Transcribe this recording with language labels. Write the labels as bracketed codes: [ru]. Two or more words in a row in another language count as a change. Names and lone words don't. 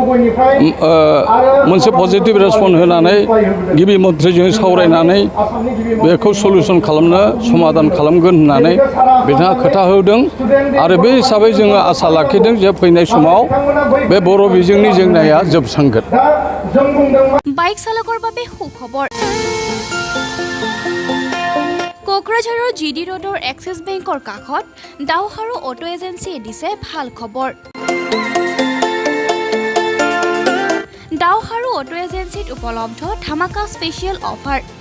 [brx] मोनसे पजिटिभ रेसपन्स होनानै गिबि मन्थ्रिजों सावरायनानै बेखौ सलिउसन खालामनो समाधान खालामगोन होननानै बिथाङा खोथा होदों आरो बे हिसाबै जोङो आसा लाखिदों जे फैनाय समाव बे बर' बिजोंनि जेंनाया जोबस्रांगोन [as] বাইক চালকৰ বাবে সুখবৰ কোকৰাঝাৰৰ জিডি ৰোডৰ এক্সিছ বেংকৰ কাষত দাওহাৰু অটো এজেন্সিয়ে দিছে ভাল খবৰ দাওহাৰু অটো এজেন্সিত উপলব্ধ ধামাকা স্পেচিয়েল অফাৰ